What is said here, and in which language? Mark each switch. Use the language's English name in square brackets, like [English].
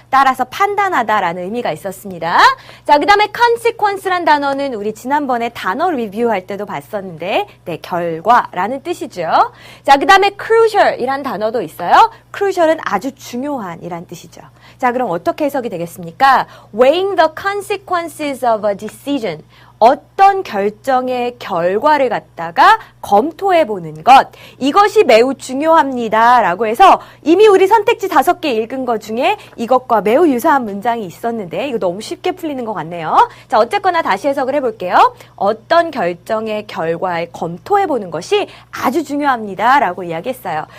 [Korean] 따라서 판단하다라는 의미가 있었습니다. 자, 그 다음에 consequence란 단어는 우리 지난번에 단어 리뷰할 때도 봤었는데, 네, 결과라는 뜻이죠. 자, 그 다음에 crucial이란 단어도 있어요. crucial은 아주 중요한 이란 뜻이죠. 자, 그럼 어떻게 해석이 되겠습니까? [English] weighing the consequences of a decision. [Korean] 어떤 결정의 결과를 갖다가 검토해보는 것, 이것이 매우 중요합니다 라고 해서 이미 우리 선택지 5개 읽은 것 중에 이것과 매우 유사한 문장이 있었는데 이거 너무 쉽게 풀리는 것 같네요. 자, 어쨌거나 다시 해석을 해볼게요. 어떤 결정의 결과를 검토해보는 것이 아주 중요합니다 라고 이야기했어요.